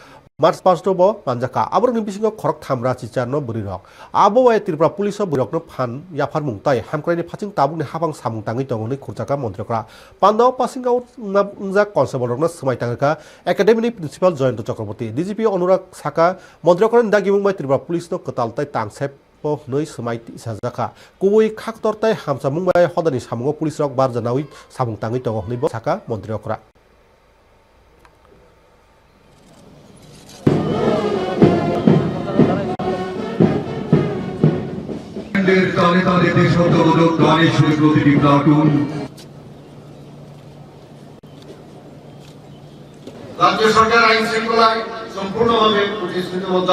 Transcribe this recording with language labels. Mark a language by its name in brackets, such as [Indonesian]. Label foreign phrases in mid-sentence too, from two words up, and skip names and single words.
[Kok Borok] मार्च पास्टो बो पांजाका आबरनि बिसिङाव खरक थामरा चिचारनो बुरिरक आबोवाय त्रिपुरा पुलिस बुरकनो फान याफार मुंताय हामक्राइनि फाचिं ताबुनि हाबां सामुं ताङै दङनि खुरजाका मन्त्रीकरा पान्दाव पासिं आउट उंजा कन्स्टेबलरनो समायताङका एकाडेमिनि प्रिन्सिपाल जयন্ত चक्रवर्ती डीजीपी अनुराग साका मन्त्रीकरानि दागिमुंबाय त्रिपुरा पुलिसनो कतालताय तांसेप नै समायति साजाका कुबुइ खाकतरताय हामसा मुंबाय हदानि सामुंगो पुलिस रक बार जनावि सामुं ताङै दङनि साका मन्त्रीकरा [Bangla] তালে তালে দেশাত্মবোধক গানে সুরে প্রতিটি প্লাটুন রাজ্য সরকার আইন শৃঙ্খলায় সম্পূর্ণভাবে প্রতিশ্রুতিবদ্ধ।